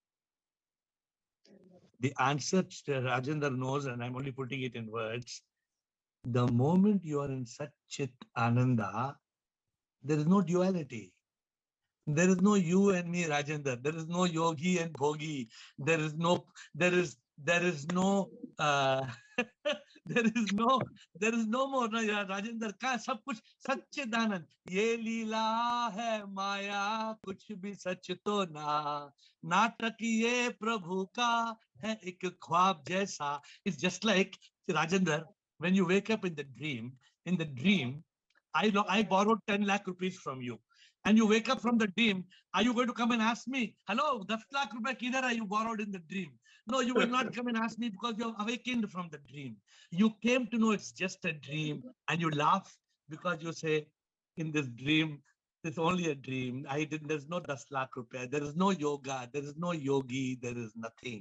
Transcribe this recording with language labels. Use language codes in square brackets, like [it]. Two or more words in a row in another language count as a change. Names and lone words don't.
[en] The answer Rajendra knows, and I'm only putting it in words. The moment you are in Satchitananda, there is no duality. There is no you and me, Rajendra. There is no yogi and bhogi. There is no more. [hi] नो, राजेन्द्र का सब कुछ सच्चिदानंद. ये लीला है माया, कुछ भी सच तो ना. नाटक ये प्रभु का है एक ख्वाब जैसा. [en] It's just like Rajendra. When you wake up in the dream, I borrowed 10 lakh rupees from you. And you wake up from the dream, are you going to come and ask me, hello, 10 lakh rupees [hi] किधर है [en] you borrowed in the dream? No, you will not come and ask me because you have awakened from the dream. You came to know it's just a dream and you laugh because you say, in this dream, it's only a dream. There's no 10 lakh rupees. There is no yoga. There is no yogi. There is nothing.